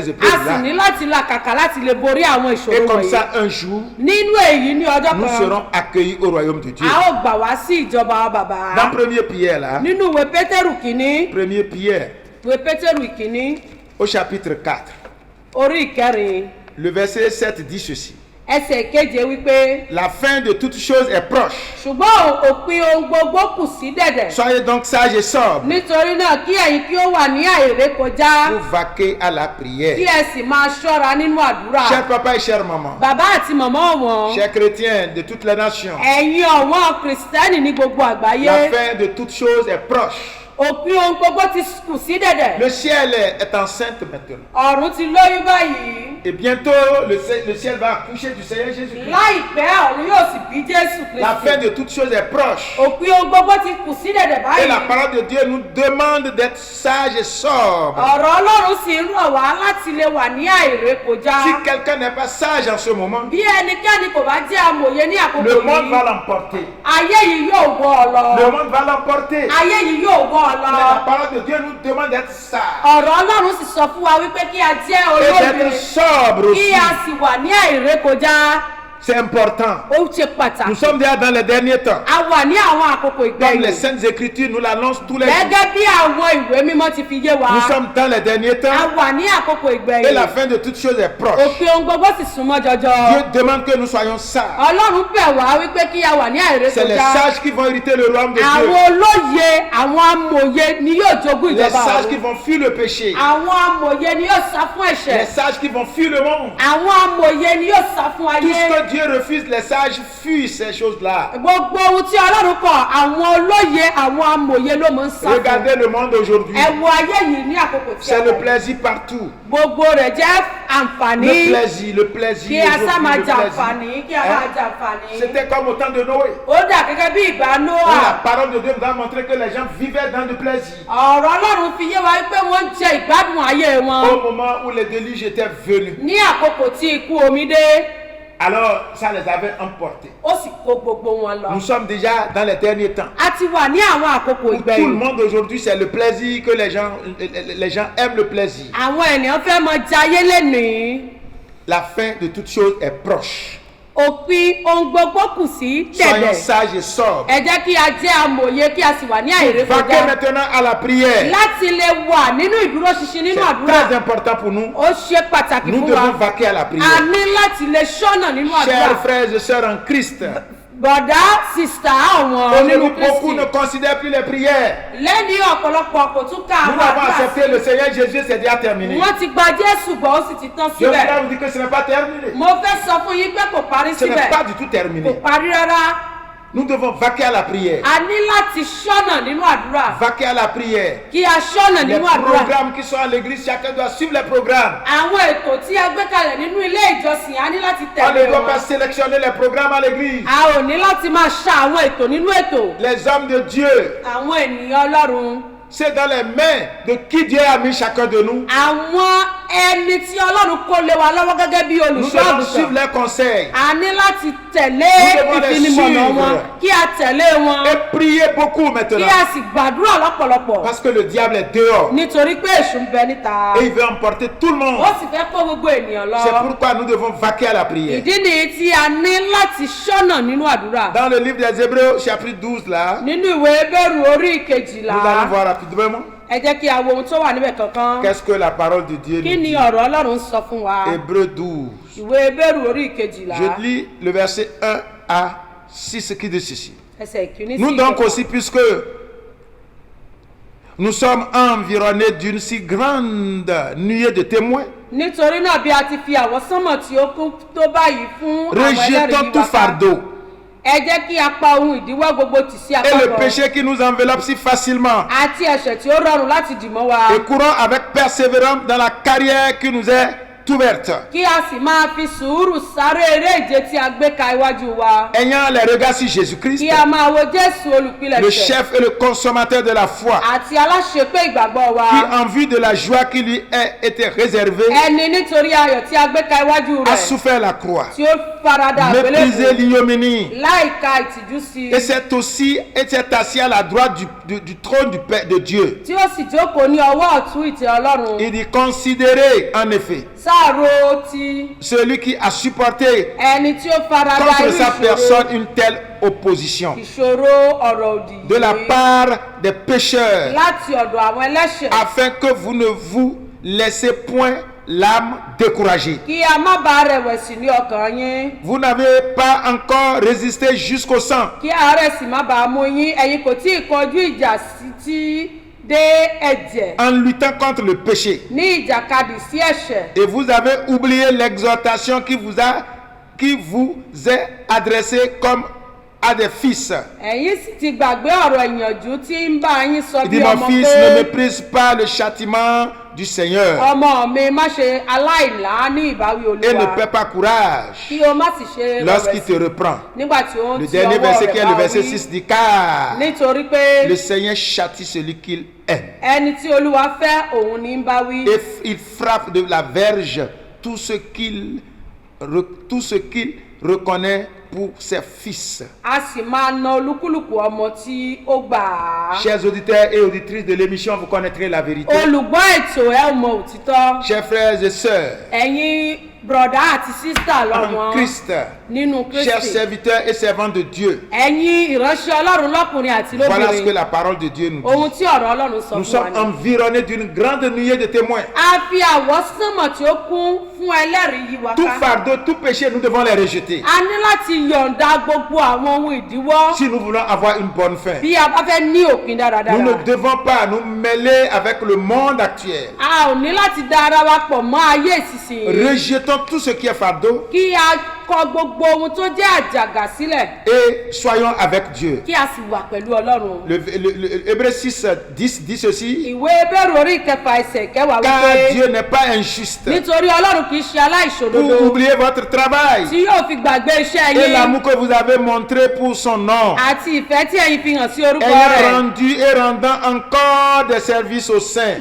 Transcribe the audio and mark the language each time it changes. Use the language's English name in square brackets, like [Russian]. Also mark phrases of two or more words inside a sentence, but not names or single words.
[Yoruba] A sì [French] épreuves-là. [Yoruba] ní láti làkàkà láti lè borí àwọn [French] Et [Yoruba] ìṣòro [French] comme [Yoruba] wọ̀nyí. [French] ça, un jour, [Yoruba] Nínú èyí ní ọjọ́ [French] nous [Yoruba] kan, [French] serons accueillis au royaume de Dieu. [Yoruba] a ó gbà wá sí ìjọba bàbá. [French] Dans 1er Pierre, là, [Yoruba] Nínú ìwé Pétérù kìíní, [French] 1er Pierre, [Yoruba] ìwé Pétérù ìkíní, [French] au chapitre 4, [Yoruba] orí ìkẹrin, [French] le verset 7 dit ceci. [Yoruba] ẹsẹ̀ keje wípé [French] La fin de toutes choses est proche. [Yoruba] ṣùgbọ́n òpin ohun gbogbo kù sí dẹ̀dẹ̀. [French] Soyez donc sages et sobres [Yoruba] Nítorí náà kí ẹ̀yin kí ó wà ní àìrékọjá, [French] pour vaquer à la [Yoruba] kí [French] prière. [Yoruba] ẹ sì máa ṣọ́ra nínú àdúrà. [French] Chers papa et chères maman, [Yoruba] Bàbá àti màmá ọ̀wọ́n, [French] chers chrétiens de toutes les nations, [Yoruba] ẹ̀yin ọ̀wọ́n Kìrìsìtẹ́nì ní gbogbo àgbáyé, [French] la fin de toutes choses est proche. [Yoruba] òpin ohun gbogbo ti kù sí dẹ̀dẹ̀. [French] Le ciel est enceinte maintenant. [Yoruba] Ọ̀run ti lóyún báyìí. [French] Et bientôt, le ciel va accoucher du Seigneur Jésus-Christ. [Yoruba] Láìpẹ́ ọ̀run yóò sì bí Jésù [French] La fin [Yoruba] Kristi. [French] de toutes choses est proche. [Yoruba] Òpin ohun gbogbo ti kù sí dẹ̀dẹ̀ [French] Et la [Yoruba] báyìí. [French] parole de Dieu nous demande d'être sages et sobres. [Yoruba] Ọ̀rọ̀ Ọlọ́run sì ń rọ̀ wá láti lè wà ní àìrékọjá. [French] Si quelqu'un n'est pas sage en ce moment, [Yoruba] Bí ẹnikẹ́ni kò bá jẹ́ amòye ní àkókò [French] le monde va [Yoruba] yìí, [French] l'emporter. [Yoruba] ayé yìí yóò wọ́ ọ lọ. [French] Le monde va l'emporter. [Yoruba] Ayé yìí yóò wọ́ ọ [French] Mais [Yoruba] lọ. [French] la parole de Dieu nous demande d'être sages [Yoruba] Ọ̀rọ̀ Ọlọ́run sì sọ fún wa wípé kí a jẹ́ [French] et [Yoruba] olóye, [French] d'être sobres [Yoruba] kí [French] aussi. [Yoruba] a sì wà ní àìrékọjá. [French] C'est important. [Yoruba] Ó ṣe [French] Nous [Yoruba] pàtàkì. [French] sommes déjà dans les derniers temps. [Yoruba] A wà ní àwọn àkókò [French] Comme les [Yoruba] ìgbẹ̀yìn. [French] Saintes Écritures nous l'annoncent tous les jours. [Yoruba] Gẹ́gẹ́ bí àwọn ìwé mímọ́ ti fi yé wa. [French] Nous sommes dans les derniers [Yoruba] A [French] temps [Yoruba] wà ní àkókò [French] et [Yoruba] ìgbẹ̀yìn. [French] la fin de toutes choses est proche. [Yoruba] Òpin ohun gbogbo sì súnmọ́ jọjọ. [French] Dieu demande que nous soyons sages. [Yoruba] Ọlọ́run bẹ̀ wá wípé kí a wà ní [French] C'est les [Yoruba] àìrékọjá. [French] sages qui vont hériter le royaume de Dieu. [Yoruba] Àwọn olóye, àwọn amòye ni yóò jogún [French] Les [Yoruba] ìjọba [French] sages qui [Yoruba] ọ̀run. [French] vont fuir le péché. [Yoruba] Àwọn amòye ni yóò sá fún [French] Les [Yoruba] ẹ̀ṣẹ̀. [French] sages qui vont fuir le monde. [Yoruba] Àwọn amòye ni yóò sá fún [French] Tout ce [Yoruba] ayé. [French] que Dieu refuse, les sages fuient ces choses-là. [Yoruba] Gbogbo ohun tí Ọlọ́run kọ̀, àwọn olóye, àwọn amòye ló mọ̀ ń sá fún. [French] Regardez le monde aujourd'hui. [Yoruba] Ẹ wo ayé yìí ní àkókò tí a [French] C'est le [Yoruba] wà yìí. [French] plaisir partout. [Yoruba] Gbogbo rẹ̀ jẹ́ àǹfààní. [French] Le plaisir. [Yoruba] Kí a sá [French] aujourd'hui, [Yoruba] máa [French] le [Yoruba] jàǹfààní, kí a máa [French] Hein? [Yoruba] jàǹfààní. [French] C'était comme au temps de Noé. [Yoruba] Ó dà gẹ́gẹ́ bí ìgbà [French] Où la [Yoruba] Nóà. [French] parole de Dieu nous a montré que les gens vivaient dans le plaisir. [Yoruba] Ọ̀rọ̀ Ọlọ́run fi yé wa pé wọ́n ń jẹ ìgbádùn ayé wọn. [French] Au moment où les déluges étaient venus, [Yoruba] Ní àkókò tí ikú omi dé, [French] alors ça les avait emportés. [Yoruba] ó sì kó gbogbo wọn lọ. [French] Nous sommes déjà dans les derniers temps. [Yoruba] A ti wà ní àwọn àkókò [French] Où tout le [Yoruba] ìgbẹ̀yìn. [French] monde aujourd'hui, c'est le plaisir que les gens aiment le plaisir. [Yoruba] Àwọn ènìyàn fẹ́ mọ jayé lénìí. [French] La fin de toutes choses est proche. [Yoruba] Òpin ohun gbogbo kù sí [French] Soyons [Yoruba] dẹ̀dẹ̀. [French] sages et sobres. [Yoruba] Ẹ jẹ́ kí a jẹ́ amòye kí a sì wà ní [French] Vaquez [Yoruba] àìrékọjá. [French] maintenant à la prière. [Yoruba] Láti lè wà nínú ìdúróṣinṣin nínú [French] C'est [Yoruba] àdúrà. [French] très important pour nous. [Yoruba] Ó ṣe pàtàkì [French] Nous [Yoruba] fún wa. [French] devons vaquer à la [Yoruba] A [French] prière. [Yoruba] ní láti lè ṣọ́nà nínú [French] Chers [Yoruba] àdúrà. [French] frères et sœurs en Christ, [Yoruba] Bọ̀dá sìstà àwọn [French] aujourd'hui [Yoruba] nínú [French] beaucoup ne [Yoruba] Kristi. [French] considèrent plus les prières. [Yoruba] Lẹ́ni ọ̀pọ̀lọpọ̀ kò tún ká [French] Nous [Yoruba] àwọn [French] avons [Yoruba] àdúrà [French] accepté [Yoruba] sí. [French] le Seigneur Jésus, c'est déjà terminé. [Yoruba] Wọ́n ti gba Jésù gbọ́, ó sì ti tán [French] Je voudrais [Yoruba] síbẹ̀. [French] vous dire que ce n'est pas terminé. [Yoruba] Mo fẹ́ sọ fún yín pé kò parí [French] Ce n'est [Yoruba] síbẹ̀. [French] pas du tout [Yoruba] Kò [French] terminé. [Yoruba] parí rárá. [French] Nous devons vaquer à la prière. [Yoruba] A ní láti ṣọ́nà nínú àdúrà. [French] Vaquer à la prière. [Yoruba] Kí a ṣọ́nà [French] Les [Yoruba] nínú àdúrà. [French] programmes qui sont à l'église, chacun doit suivre les programmes. [Yoruba] Àwọn ètò tí a gbé kalẹ̀ nínú ilé ìjọsìn a ní láti [French] On ne [Yoruba] tẹ̀lé [French] doit [Yoruba] wọn. [French] pas sélectionner les programmes à l'église. [Yoruba] A ò ní láti máa ṣa àwọn ètò nínú ètò. [French] Les hommes de Dieu, [Yoruba] Àwọn ènìyàn Ọlọ́run. [French] c'est dans les mains de qui Dieu a mis chacun de nous. [Yoruba] Àwọn ẹni tí Ọlọ́run kó lé wa lọ́wọ́ gẹ́gẹ́ bí [French] Nous [Yoruba] olùṣọ́ [French] devons suivre [Yoruba] àgùntàn. [French] leurs conseils [Yoruba] A ní láti tẹ̀lé [French] Nous devons les [Yoruba] ìfinimọ̀nà [French] suivre. [Yoruba] wọn, kí a tẹ̀lé wọn, [French] et prier beaucoup [Yoruba] kí [French] maintenant. [Yoruba] a sì gbàdúrà lọ́pọ̀lọpọ̀. [French] Parce que le diable est dehors. [Yoruba] Nítorí pé èṣù ń bẹ níta. [French] Et il veut emporter tout le monde. [Yoruba] Ó sì fẹ́ kó gbogbo ènìyàn lọ. [French] C'est pourquoi nous devons vaquer à la prière. [Yoruba] Ìdí nìyí tí a ní láti ṣọ́nà nínú àdúrà. [French] Dans le livre des Hébreux, chapitre 12, là, [Yoruba] Nínú ìwé Hébérù orí [French] nous allons [Yoruba] kejìlá, [French] voir rapidement [Yoruba] ẹ jẹ́ kí a wo ohun tó wà níbẹ̀ kankan. [French] qu'est-ce que la parole de Dieu [Yoruba] Kí [French] nous [Yoruba] ni [French] dit. [Yoruba] ọ̀rọ̀ Ọlọ́run sọ fún wa? [French] Hébreux 12. [Yoruba] Ìwé Hébérù orí kejìlá, [French] Je lis le verset 1 à 6 qui dit ceci. [Yoruba] ẹsẹ̀ ìkíní sí [French] Nous donc [Yoruba] ìkẹfà. [French] aussi, puisque nous sommes environnés d'une si grande nuée de témoins, [Yoruba] Nítorí náà bí a ti fi àwọsánmọ̀ tí ó kún tó báyìí fún àwọn ẹlẹ́rìí [French] rejetons tout [Yoruba] wa ká, [French] fardeau [Yoruba] ẹ jẹ́ kí a pa ohun ìdíwọ́ gbogbo tì sí [French] et [Yoruba] apá [French] le [Yoruba] kan, [French] péché qui nous enveloppe si facilement [Yoruba] àti ẹ̀ṣẹ̀ tí ó rọrùn láti dìmọ́ wa, [French] et courons avec persévérance dans la carrière qui nous est ouverte, [Yoruba] kí a sì máa fi sùúrù sáré eré ìje tí a gbé ka iwájú wa, [French] ayant les regards sur Jésus-Christ, [Yoruba] kí a máa wo Jésù [French] le [Yoruba] olùpilẹ̀ṣẹ̀ [French] chef et le consommateur de la foi, [Yoruba] àti aláṣepé ìgbàgbọ́ wa, [French] qui en vue de la joie qui lui a été réservée, [Yoruba] ẹni nítorí ayọ̀ tí a gbé ka iwájú [French] a [Yoruba] rẹ̀ [French] souffert la croix, [Yoruba] tí ó farada [French] méprisé [Yoruba] àgbélébùú [French] l'ignominie, [Yoruba] láìka ìtìjú sí [French] et c'est aussi était assis à la droite du trône du Père de Dieu. [Yoruba] tí ó sì jókòó ní ọwọ́ ọ̀tún ìtẹ́ Ọlọ́run. [French] Il dit considérez en effet [Yoruba] Sáàrò ti [French] celui qui a supporté [Yoruba] ẹni tí ó farada [French] contre [Yoruba] irú [French] sa [Yoruba] ìṣòro [French] personne une telle opposition [Yoruba] ọ̀rọ̀ òdì [French] de la [Yoruba] yìí [French] part des pécheurs, [Yoruba] láti ọ̀dọ̀ àwọn ẹlẹ́ṣẹ̀, [French] afin que vous ne vous laissez point l'âme découragée. [Yoruba] kí a má bàa rẹ̀wẹ̀sì ní ọkàn yín, [French] Vous n'avez pas encore résisté jusqu'au sang, [Yoruba] kí àárẹ̀ sì má bàa mú yín. Ẹ̀yin kò tí ì kọjú ìjà sí ti dé ẹ̀jẹ̀ [French] en luttant contre le péché. [Yoruba] ní ìjàkadì sí ẹ̀ṣẹ̀. [French] Et vous avez oublié l'exhortation qui vous est adressée comme à des fils. [Yoruba] Ẹ̀yin sì ti gbàgbé ọ̀rọ̀ ìyànjú tí ń bá yín sọ [French] Il [Yoruba] bí [French] dit, [Yoruba] ọmọ [French] mon fils, ne [Yoruba] pé [French] méprise pas le châtiment du Seigneur [Yoruba] ọmọ mi má ṣe aláìlá ní ìbáwí [French] et ne [Yoruba] Olúwa, [French] perds pas courage [Yoruba] kí o má sì ṣe [French] lorsqu'il te [Yoruba] rẹ̀wẹ̀sì [French] reprend. [Yoruba] nígbà tí ó ń [French] Le [Yoruba] ti [French] dernier [Yoruba] ọwọ́ [French] verset qui [Yoruba] rẹ̀ [French] est le [Yoruba] bá [French] verset [Yoruba] wí. [French] 6 dit, car [Yoruba] Nítorí pé [French] le Seigneur châtie celui qu'il aime. [Yoruba] ẹni tí Olúwa fẹ́ òun ní ń bá wí, [French] Et il frappe de la verge tout ce qu'il reconnaît pour ses fils. [Yoruba] a sì máa na olúkúlùkù ọmọ tí ó gbà á. [French] Chers auditeurs et auditrices de l'émission, vous connaîtrez la vérité. [Yoruba] Olùgbọ́ ètò ẹ ò mọ òtítọ́. [French] Chers frères et sœurs, [Yoruba] Ẹ̀yin bùrọ̀dá àti sísítà [French] en [Yoruba] lọ́wọ́n [French] Christ, [Yoruba] nínú [French] chers [Yoruba] Kristi, [French] serviteurs et servants de Dieu, [Yoruba] ẹ̀yin ìránṣẹ́ Ọlọ́run lọ́kùnrin àti [French] voilà ce que [Yoruba] lóbìnrin, [French] la parole de Dieu nous dit. [Yoruba] ohun tí ọ̀rọ̀ Ọlọ́run sọ [French] Nous [Yoruba] fún wa [French] sommes [Yoruba] ni. [French] environnés d'une grande nuée de témoins. [Yoruba] A fi àwọsánmọ̀ tí ó kún fún ẹlẹ́rìí yí wa [French] Tout [Yoruba] ká. [French] fardeau, tout péché, nous devons les rejeter. [Yoruba] A ní láti yọ̀ǹda gbogbo àwọn ohun ìdíwọ́ [French] Si nous voulons avoir une bonne fin, [Yoruba] bí a bá fẹ́ ní òpin [French] nous [Yoruba] dáradára. [French] ne devons pas nous mêler avec le monde actuel. [Yoruba] A ò ní láti da ara wa pọ̀ mọ́ ayé ìsinsìnyí. [French] Rejetons tout ce qui est fardeau [Yoruba] Kí a kọ gbogbo ohun tó jẹ́ àjàgà sílẹ̀, [French] et soyons avec Dieu. [Yoruba] kí a sì wà pẹ̀lú Ọlọ́run. [French] Le Hébreux 6, 10 dit ceci, [Yoruba] Ìwé Hébérù orí ìkẹfà ẹsẹ̀ kẹwàá [French] car [Yoruba] wípé [French] Dieu n'est pas injuste [Yoruba] nítorí Ọlọ́run kì í ṣe aláìṣòdodo [French] pour oublier votre travail [Yoruba] tí yóò fi gbàgbé iṣẹ́ [French] et [Yoruba] yín [French] l'amour que vous avez montré pour son nom, [Yoruba] àti ìfẹ́ tí ẹ̀yin fi hàn sí orúkọ [French] ayant [Yoruba] rẹ̀ [French] rendu et rendant encore des services aux saints,